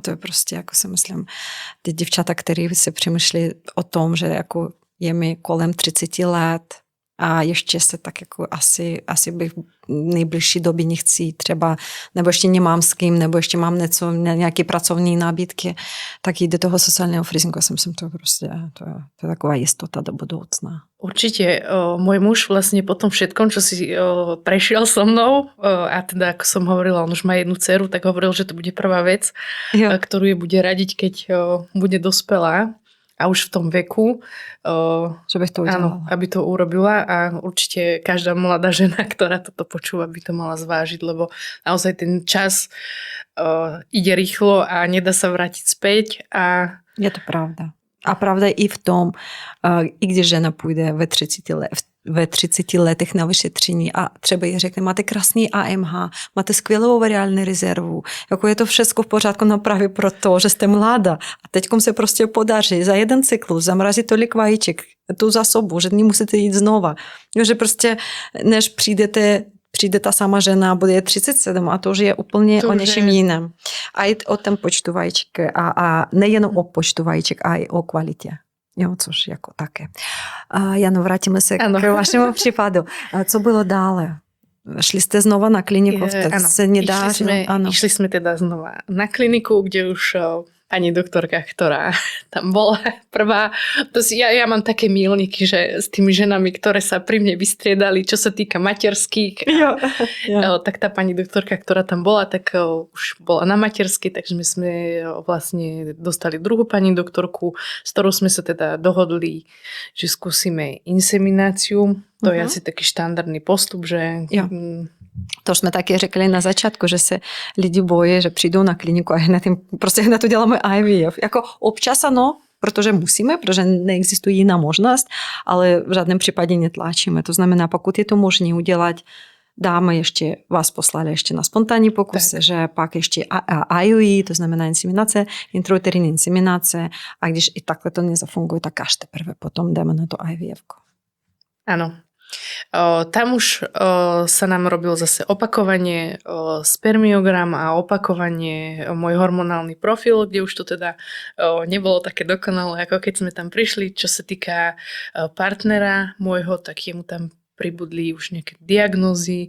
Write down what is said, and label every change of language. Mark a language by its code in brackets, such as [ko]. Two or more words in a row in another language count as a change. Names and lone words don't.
[cs] To je prostě, jako si myslím, ty děvčata, které se přemýšlí o tom, že jako je mi kolem 30 let, a ještě se tak jako asi bych v nejbližší době nechci třeba, nebo ještě nemám s kým, nebo ještě mám nějaké pracovní nábytky, tak jít do toho sociálního freezingu. Já si myslím, to prostě to je taková jistota do budoucna. [sk] Určite. Môj muž vlastne po tom všetkom, čo si prešiel so mnou, a teda ako som hovorila, on už má jednu dceru, tak hovoril, že to bude prvá vec, ktorú je bude radiť, keď bude dospelá. [cs] A už v tom veku, že bych to udělala. [sk] Áno, aby to urobila, a určite každá mladá žena, ktorá toto počúva, by to mala zvážiť, lebo naozaj ten čas ide rýchlo a nedá sa vrátiť späť. A... [cs] Je to pravda. A pravda i v tom, i když žena půjde ve 30 letech na vyšetření a třeba jí řekne, máte krásný AMH, máte skvělou ovariální rezervu, jako je to všechno v pořádku, no právě proto, že jste mladá. A teďkom se prostě podaří za jeden cyklus zamrazit tolik vajíček, tu zásobu, že nemusíte jít znova. Jo, že prostě, než přijde ta sama žena, bude 37 a to už je úplně o něčem jiném. A i o tom počtu vajíček a nejen o počtu vajíček, a i o kvalitě. Jo, což jako také. Jano, vrátíme se k vašemu případu. Co bylo dále? Šli ste znova na kliniku? [sk] Áno, išli sme teda znova na kliniku, kde už pani doktorka, ktorá tam bola prvá. Ja mám také míľniky, že s tými ženami, ktoré sa pri mne vystriedali, čo sa týka materských. [cs] Jo. [sk] Tak tá pani doktorka, ktorá tam bola, tak už bola na materskej, takže my sme vlastne dostali druhú pani doktorku, s ktorou sme sa teda dohodli, že skúsime insemináciu. To je asi taký štandardný postup, že... [cs] Jo. To jsme taky řekli na začátku, že se lidi bojí, že přijdou na kliniku a hned to děláme IVF. Jako občas ano, protože musíme, protože neexistuje jiná možnost, ale v žádném případě netlačíme. To znamená, pokud je to možné udělat, dáme ještě, vás poslali ještě na spontánní pokus, tak. Že pak ještě IUI, to znamená inseminace, intrauterine inseminace, a když i takhle to nezafunguje, tak až teprve potom jdeme na to IVF. [sk] Áno. Tam už sa nám robil zase opakovanie spermiogram a opakovanie môj hormonálny profil, kde už to teda nebolo také dokonalé, ako keď sme tam prišli. Čo sa týka partnera môjho, tak jemu tam pribudli už nejaké diagnózy.